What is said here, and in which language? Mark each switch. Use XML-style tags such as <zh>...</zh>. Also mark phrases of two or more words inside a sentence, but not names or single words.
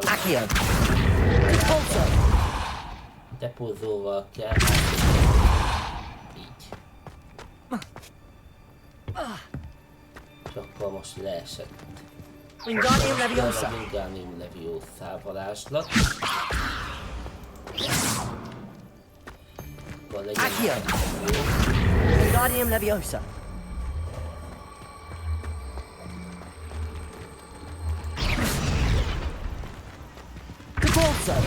<hu>Accio. Repulso. Depózóval kell. Így. És akkor most leesett. Wingardium Leviosa. Wingardium Leviosa varázslat. Accio. Wingardium Leviosa. Repulso.</hu>